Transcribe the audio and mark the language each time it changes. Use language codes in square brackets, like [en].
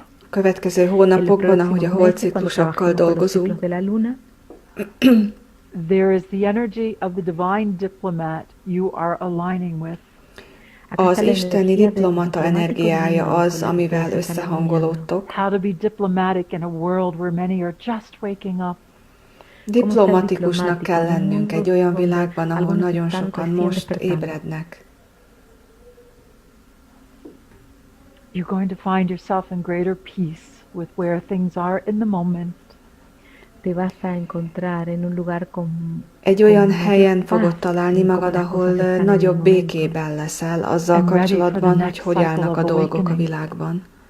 [hu] Következő hónapokban, ahogy a holdciklusokkal dolgozunk, [en] there is the energy of the divine diplomat you are aligning with. [hu] Az isteni diplomata energiája az, amivel összehangolódtok. [en] How to be diplomatic in a world where many are just waking up. [hu] Diplomatikusnak kell lennünk egy olyan világban, ahol nagyon sokan most ébrednek. [en] You're going to find yourself in greater peace with where things are in the moment. [es] Te vas a encontrar en un lugar con [hu] egy olyan helyen fogod találni magad, ahol nagyobb békében leszel azzal kapcsolatban, hogy állnak a dolgok a világban.